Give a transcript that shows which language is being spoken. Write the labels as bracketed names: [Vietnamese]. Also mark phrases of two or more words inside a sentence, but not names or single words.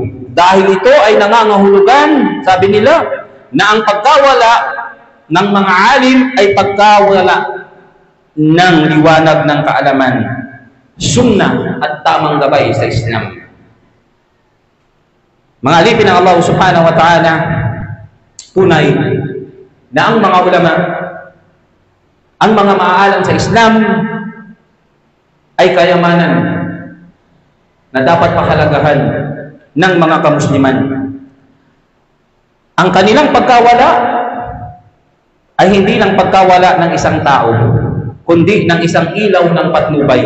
[Filipino] Dahil ito ay nangangahulugan, sabi nila, na ang pagkawala ng mga alim ay pagkawala ng liwanag ng kaalaman, sunnah at tamang gabay sa Islam. Mga alipin ng Allah [Arabic] سبحانه وتعالى, [Filipino] tunay na ang mga ulama, ang mga maaalam sa Islam ay kayamanan na dapat pahalagahan ng mga kamusliman. Ang kanilang pagkawala ay hindi lang pagkawala ng isang tao, kundi ng isang ilaw ng patnubay.